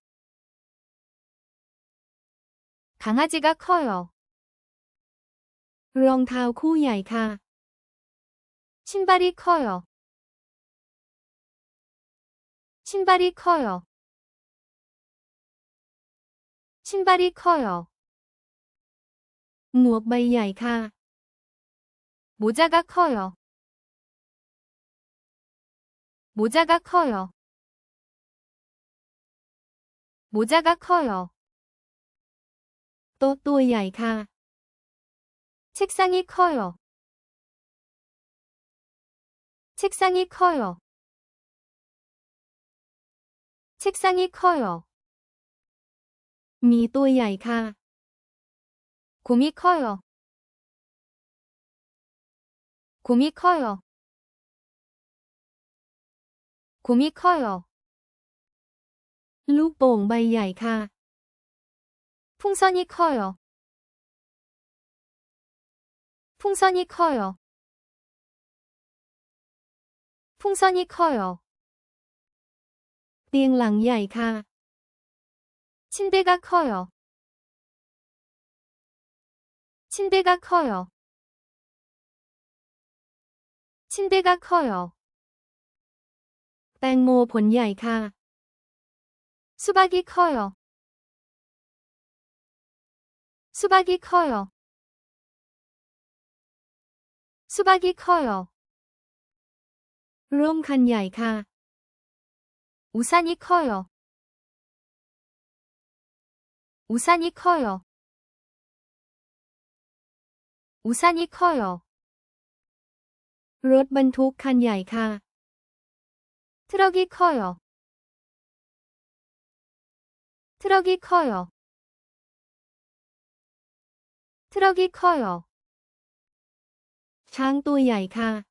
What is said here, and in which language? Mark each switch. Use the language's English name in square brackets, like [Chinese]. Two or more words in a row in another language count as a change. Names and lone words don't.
[Korean] 강아지가 커요. [Thai] รองเท้าคู่ใหญ่ค่ะ [Korean] 신발이 커요. 신발이 커요. 신발이 커요. [Thai] หมวกใบใหญ่ค่ะ [Korean] 모자가 커요. 모자가 커요. 모자가 커요. [Thai] โต๊ะตัวใหญ่ค่ะ [Korean] 책상이 커요. 책상이 커요. 책상이 커요. [Thai] มีตัวใหญ่ค่ะ [Korean] 곰이 커요. 곰이 커요. 곰이 커요. [Thai] ลูกโป่งใบใหญ่ค่ะ [Korean] 풍선이 커요. 풍선이 커요. 풍선이 커요. [Thai] เตียงหลังใหญ่ค่ะ [Korean] 침대가 커요. 침대가 커요. 침대가 커요. [Thai] แตงโมผลใหญ่ค่ะ [Korean] 수박이 커요. 수박이 커요. 수박이 커요. [Thai] ร่มคันใหญ่ค่ะ [Korean] 우산이 커요. 우산이 커요. 우산이 커요. [Thai] รถบรรทุกคันใหญ่ค่ะ [Korean] 트럭이 커요. 트럭이 커요. 트럭이 커요. [Thai] ช้างตัวใหญ่ค่ะ